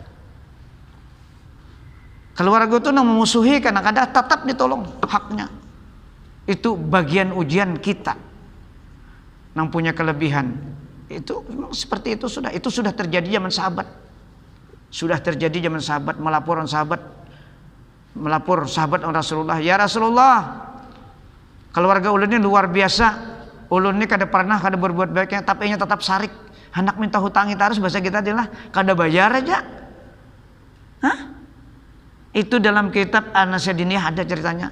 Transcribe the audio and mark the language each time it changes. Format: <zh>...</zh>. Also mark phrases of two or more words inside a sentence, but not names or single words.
<id>Keluarga itu memusuhi kadang-kadang tetap ditolong haknya. Itu bagian ujian kita yang punya kelebihan. Itu seperti itu sudah terjadi zaman sahabat. Sudah terjadi zaman sahabat, melapor sahabat Rasulullah,</id> <ar>ya Rasulullah,</ar> <id>keluarga ulun ini luar biasa.</id> <bjn>Ulun ini kada pernah kada berbuat baiknya, tapi nya tetap sarik. Hendak minta hutangi tarus, bahasa kita adalah kada bayar aja. Hah?</bjn> <id>Itu dalam kitab An-Nasihat Diniyah ada ceritanya.</id>